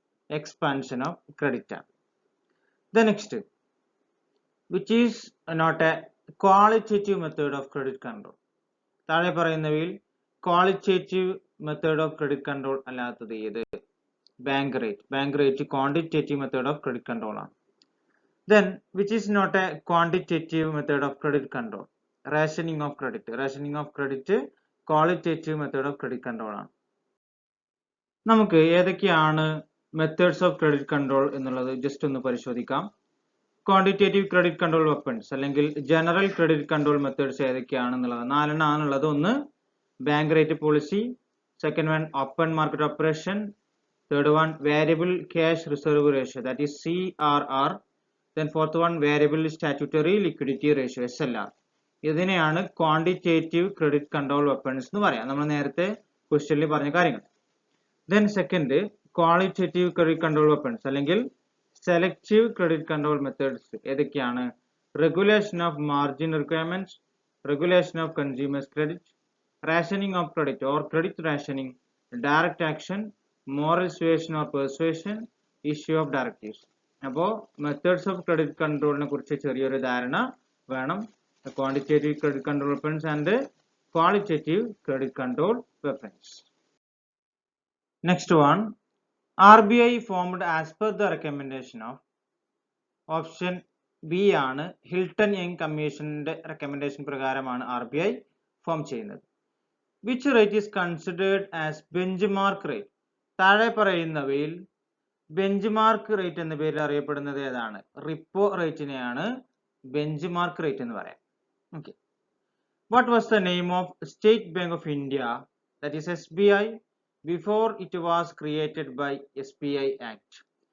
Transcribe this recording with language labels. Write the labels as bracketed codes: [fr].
[en] Expansion of credit ആണ്. The next, which is not a qualitative method of credit control. [ml] താഴെ പറയുന്നവയിൽ qualitative method of credit control അല്ലാത്തത് ഏത്? Bank rate. Bank rate quantitative method of credit control ആണ്. [en] Then which is not a quantitative method of credit control? Rationing of credit. Rationing of credit qualitative method of credit control ആണ്. [ml] നമുക്ക് ഏതൊക്കെയാണ് methods of credit control എന്നുള്ളത് just ഒന്ന് പരിശോധിക്കാം. Quantitative credit control weapons അല്ലെങ്കിൽ general credit control methods ഏതൊക്കെയാണെന്നുള്ളത് 4 ആണുള്ളത്. [en] ഒന്ന്, bank rate policy. Second one, open market operation. Third one, variable cash reserve ratio, that is CRR. Then fourth one, variable statutory liquidity ratio, SLR. [ml] ഇതിനെയാണ് quantitative credit control weapons എന്ന് പറയാം, നമ്മൾ നേരത്തെ ക്വസ്റ്റ്യനിൽ പറഞ്ഞ കാര്യങ്ങൾ. Then second, qualitative credit control weapons അല്ലെങ്കിൽ selective credit control methods ഏതൊക്കെയാണ്? [en] Regulation of margin requirements, regulation of consumers credit, rationing of credit or credit rationing, direct action, moral suasion or persuasion, issue of directives. [ml] അപ്പോൾ മെത്തേഡ്സ് ഓഫ് ക്രെഡിറ്റ് കൺട്രോളിനെ കുറിച്ച് ചെറിയൊരു ധാരണ വേണം. Quantitative credit control weapons and [en] qualitative credit control preference. Next one, RBI formed as per the recommendation of option B [ml] ആണ് Hilton young കമ്മീഷന്റെ recommendation പ്രകാരമാണ് RBI form ചെയ്യുന്നത്. [en] Which rate is considered as benchmark rate? [ml] താഴെ പറയുന്നവയിൽ benchmark rate എന്ന പേരിൽ അറിയപ്പെടുന്നത് ഏതാണ്? റിപ്പോ റേറ്റിനെയാണ് ബെഞ്ച്മാർക്ക് റേറ്റ് എന്ന് പറയാം. Okay. [en] What was the name of State Bank of India, that is SBI, before it was created by SBI Act?